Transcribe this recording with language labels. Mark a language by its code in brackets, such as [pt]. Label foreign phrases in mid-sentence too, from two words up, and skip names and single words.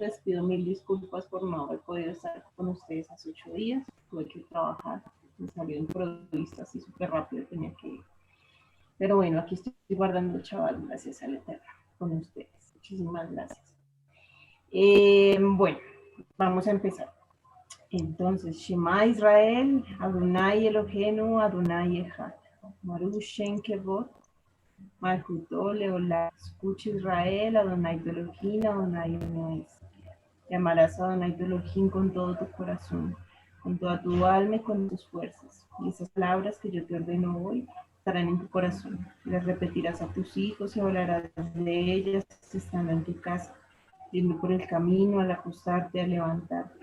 [es] Les pido mil disculpas por no haber podido estar con ustedes hace 8 días. Tuve que trabajar, me salió improviso así súper rápido, tenía que ir. Pero bueno, aquí estoy guardando, chaval, gracias al Eterno, con ustedes. Muchísimas gracias. Bueno, vamos a empezar. Entonces, [he] שמע ישראל אדני אלהינו אדני אחד. ברוך שם כבוד מלכותו לעולם. [es] Escucha Israel, Adonai tu Elohim, Adonai uno es. Llamarás a Adonai tu Elohim con todo tu corazón, con toda tu alma y con tus fuerzas. Y esas palabras que yo te ordeno hoy estarán en tu corazón. Las repetirás a tus hijos y hablarás de ellas estando en tu casa, yendo por el camino, al acostarte, al levantarte.